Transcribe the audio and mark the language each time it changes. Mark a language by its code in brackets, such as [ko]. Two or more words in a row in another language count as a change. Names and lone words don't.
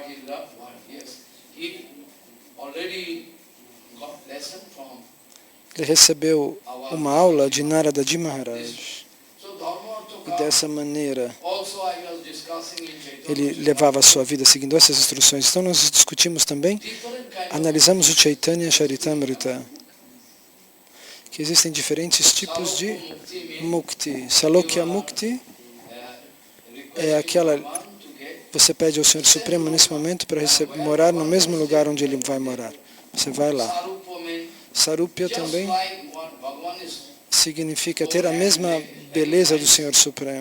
[pt] Ele recebeu uma aula de Naradaji Maharaj. E dessa maneira, ele levava a sua vida seguindo essas instruções. Então nós discutimos também, analisamos o Chaitanya Charitamrita, que existem diferentes tipos de mukti. [sa] Salokya mukti [pt] é aquela, você pede ao Senhor Supremo nesse momento para morar no mesmo lugar onde Ele vai morar. Você vai lá. Sarupya também significa ter a mesma beleza do Senhor Supremo.